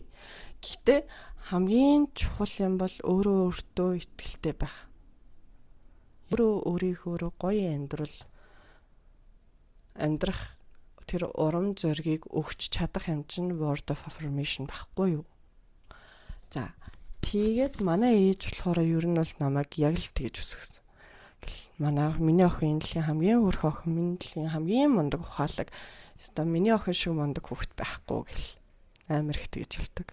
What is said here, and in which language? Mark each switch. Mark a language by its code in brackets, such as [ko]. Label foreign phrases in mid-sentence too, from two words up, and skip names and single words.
[mn] Гэхдээ хамгийн чухал юм бол өөрөө өөртөө итгэлтэй байх. Өөрөө өөрийнхөө гоё амьдрах тэр урам зоригийг өгч чадах юм чинь [en] word of affirmation [mn] байхгүй юу? За тэгээд манай ээж болохоор ер нь бол намайг яг л тэгж өсгсөн. Миний охин энэ дэлхийн хамгийн хөөрхөн охин, миний дэлхийн хамгийн мундаг ухаалаг. Эсвэл миний охин шиг мундаг хүүхэд байхгүй гэл амар их тэгж хэлдэг.